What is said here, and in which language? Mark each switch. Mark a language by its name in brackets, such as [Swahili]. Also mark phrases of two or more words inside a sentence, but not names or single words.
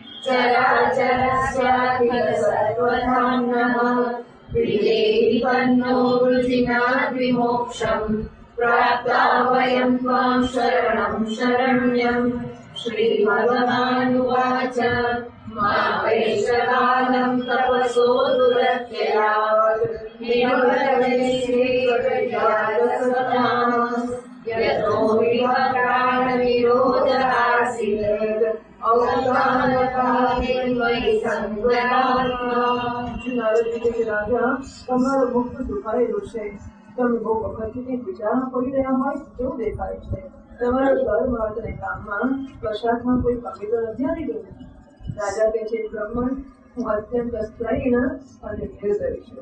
[Sanskrit] चराचरस्याखिलसर्वधाम्नः विदेहिपन्नो वृजिनाद्विमोक्षम् प्राप्ता वयं त्वां शरणं शरण्यम् श्रीभगवानुवाच मा वैशकालं तपसो दुरत्यया यतो विप्राणविरोध आसीत् अवधानकाले मयि संग्रहात्मा [Gujarati] રાજા તમારો મુખ દુખાયેલું છે. તમે બહુ વખતથી વિચારણા કરી રહ્યા હોય તેવું દેખાય છે. તમારા ધર્મ અર્થ અને કામમાં પ્રસાદમાં કોઈ કમી તો નથી આવી ગઈ. રાજા કહે છે, બ્રહ્મણ, હું અત્યંત સ્ત્રૈણ અને નિર્દય છું.